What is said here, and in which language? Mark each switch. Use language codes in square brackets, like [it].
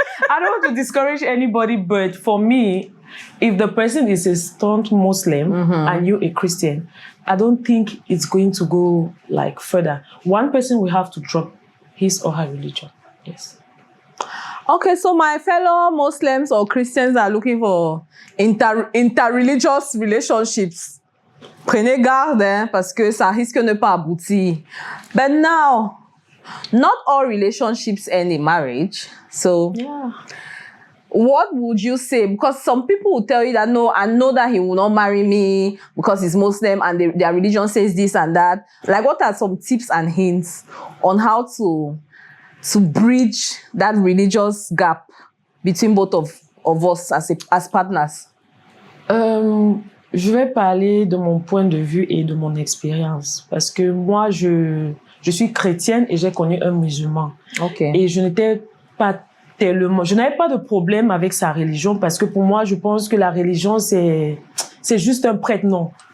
[en] I don't want to discourage anybody, but for me, if the person is a staunch Muslim and you're a Christian, I don't think it's going to go like further. One person will have to drop his or her religion. Yes. Okay, so my fellow Muslims or Christians are looking for interreligious relationships. [fr] Prenez garde, hein, parce que ça risque de ne pas aboutir. [en] But now, not all relationships end in marriage. So, what would you say? Because some people will tell you that, no, I know that he will not marry me because he's Muslim and their religion says this and that. Like, what are some tips and hints on how to bridge that religious gap between both of us as partners? [fr] Je vais parler de mon point de vue et de mon expérience. Parce que moi, je suis chrétienne et j'ai connu un musulman. [en] Okay. [fr] Et je n'avais pas de problème avec sa religion, parce que pour moi, je pense que la religion, c'est juste un prête-nom.